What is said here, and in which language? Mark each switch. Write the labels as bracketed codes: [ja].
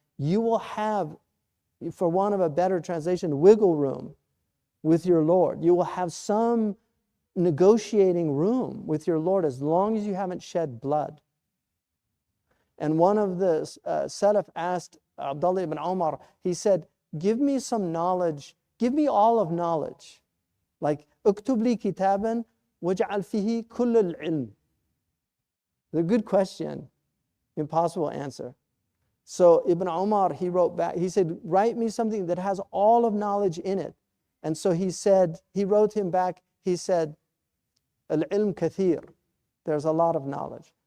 [en] You will have, for want of a better translation, wiggle room with your Lord. You will have some negotiating room with your Lord as long as you haven't shed blood. And one of the Salaf asked Abdullah ibn Umar, he said, give me some knowledge, give me all of knowledge. Like, [ar] اكتب لي كتابا واجعل فيه كل العلم. [en] The good question, impossible answer. So Ibn Umar, he wrote back, he said, write me something that has all of knowledge in it. And so he said, he wrote him back, he said, al-ilm kathir, there's a lot of knowledge.